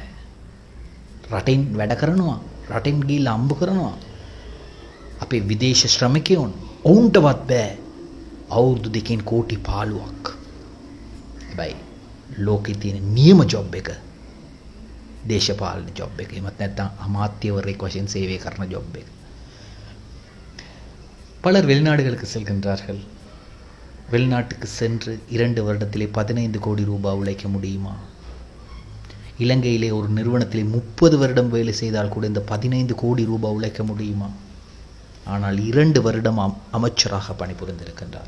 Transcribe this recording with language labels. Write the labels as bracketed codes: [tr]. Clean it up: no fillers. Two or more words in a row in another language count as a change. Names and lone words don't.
[si] රටින් වැඩ කරනවා, රටින් ගිහිල්ලා අම්බ කරනවා අපේ විදේශ ශ්‍රමිකයන්. ඔවුන්ටවත් බෑ අවුරුදු 2කින් කෝටි 15ක්. හැබැයි ලෝකේ තියෙන නියම ජොබ් එක දේශපාලන ජොබ් එක. එමත් නැත්නම් අමාත්‍යවරයෙක් වශයෙන් සේවය කරන ජොබ් එක. [ta] பலர் வெளிநாடுகளுக்கு செல்கின்றார்கள். வெளிநாட்டுக்கு சென்று 2 வருடத்திலே 15 கோடி ரூபாய் உழைக்க முடியுமா? இலங்கையிலே ஒரு நிறுவனத்திலே 30 வருடம் வேலை செய்தால் கூட இந்த 15 கோடி ரூபாய் உழைக்க முடியுமா? ஆனால் 2 வருடம் அமைச்சராக பணிபுரிந்திருக்கின்றார்.